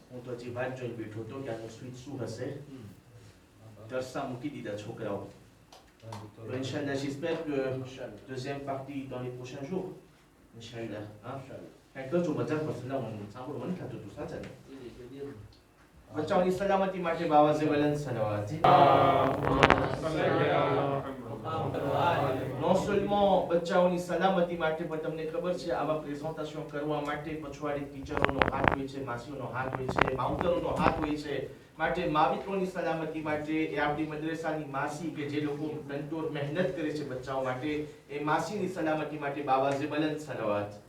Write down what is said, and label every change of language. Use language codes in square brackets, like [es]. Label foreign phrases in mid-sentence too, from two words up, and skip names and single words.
[gu] પછી વાત જોઈને બેઠો હતો કે આનું સ્વીચ શું હશે. તરસા મૂકી દીધા છોકરાઓ. તો [fr] ઇન્શાલ્લાહ j'espère que deuxième partie dans les prochains jours. [ar] Inch'Allah. [fr] Quand tu vas dire parce que là on s'en va on fait tout ça. [gu] બચ્ચાઓની સલામતી માટે [ur] باآواز سے بلند صلوات. [fr] Non seulement [gu] બચ્ચાઓની સલામતી માટે પણ તમને ખબર છે આવા પ્રેઝન્ટેશન કરવા માટે પછવાડી ટીચરોનો હાથ હોય છે, માસીઓનો હાથ હોય છે, માવતરોનો હાથ હોય છે. માટે માવિત્રોની સલામતી માટે એ આપણી મદ્રેસાની માસી કે જે લોકો તનતોડ મહેનત કરે છે બચ્ચાઓ માટે એ માસીની સલામતી માટે [ur] باآواز سے بلند صلوات.